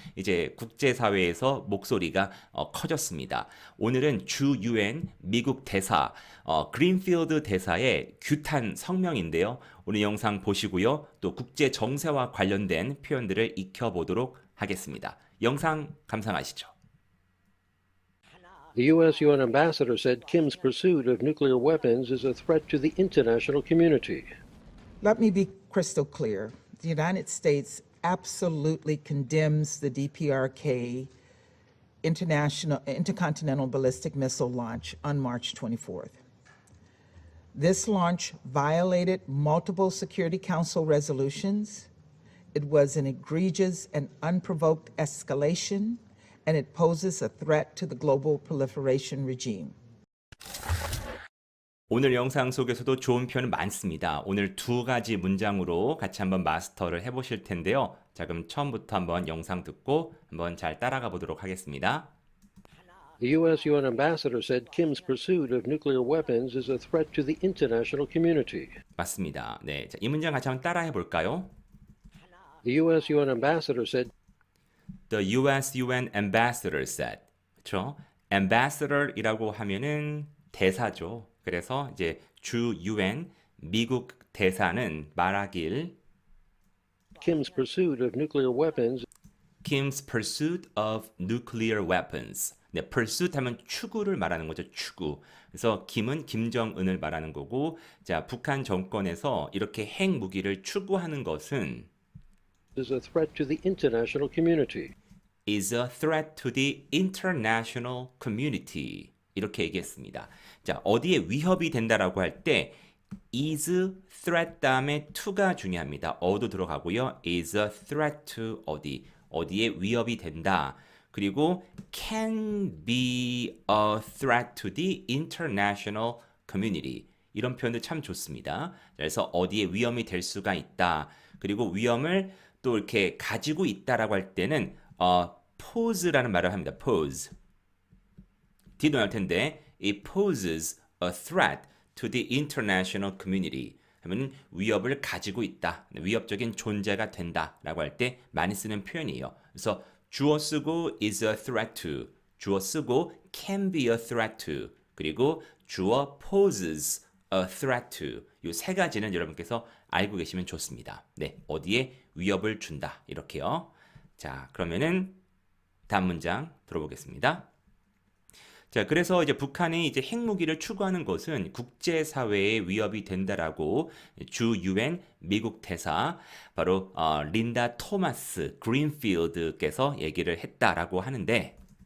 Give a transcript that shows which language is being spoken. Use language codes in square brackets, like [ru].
[ko] 이제 국제사회에서 목소리가 커졌습니다. 오늘은 주 유엔 미국 대사 그린필드 대사의 규탄 성명인데요. 오늘 영상 보시고요. 또 국제 정세와 관련된 표현들을 익혀보도록 하겠습니다. 영상 감상하시죠. [en] The U.S. UN ambassador said Kim's pursuit of nuclear weapons is a threat to the international community. Let me be crystal clear. The United States absolutely condemns the DPRK intercontinental ballistic missile launch on March 24th. This launch violated multiple Security Council resolutions. It was an egregious and unprovoked escalation, and it poses a threat to the global proliferation regime. [ko] 오늘 영상 속에서도 좋은 표현 많습니다. 오늘 두 가지 문장으로 같이 한번 마스터를 해보실 텐데요. 자, 그럼 처음부터 한번 영상 듣고 한번 잘 따라가 보도록 하겠습니다. [en] The U.S. UN ambassador said Kim's pursuit of nuclear weapons is a threat to the international community. [ko] 맞습니다. 네, 자, 이 문장 같이 한번 따라해 볼까요? [en] The U.S. UN ambassador said The U.S. UN ambassador said. [ko] 그렇죠? ambassador이라고 하면은 대사죠. 그래서 이제 주 UN 미국 대사는 말하길 [en] Kim's pursuit of nuclear weapons Kim's pursuit of nuclear weapons. [ko] 네, pursuit 하면 추구를 말하는 거죠. 추구. 그래서 김은 김정은을 말하는 거고, 자, 북한 정권에서 이렇게 핵무기를 추구하는 것은 [en] is a threat to the international community. is a threat to the international community. [ko] 이렇게 얘기했습니다. 자, 어디에 위협이 된다라고 할 때 [en] is threat [ko] 다음에 to가 중요합니다. 어도 들어가고요. [en] is a threat to [ko] 어디, 어디에 위협이 된다. [en] 그리고 can be a threat to the international community. [ko] 이런 표현도 참 좋습니다. 그래서 어디에 위험이 될 수가 있다. 그리고 위험을 또 이렇게 가지고 있다라고 할 때는 pose라는 말을 합니다. [en] pose. [ko] 뒤도 나올 텐데 [en] it poses a threat to the international community. [ko] 하면 위협을 가지고 있다. 위협적인 존재가 된다라고 할 때 많이 쓰는 표현이에요. 그래서 주어 쓰고 [en] is a threat to, [ko] 주어 쓰고 [en] can be a threat to, [ko] 그리고 주어 [en] poses a threat to. [ko] 이 세 가지는 여러분께서 알고 계시면 좋습니다. 네, 어디에 위협을 준다. 이렇게요. 자, 그러면은 다음 문장 들어보겠습니다. 자, 그래서 이제 북한이 이제 핵무기를 추구하는 것은 국제사회에 위협이 된다라고 주 유엔 미국 대사 바로 린다 토마스 그린필드께서 얘기를 했다라고 하는데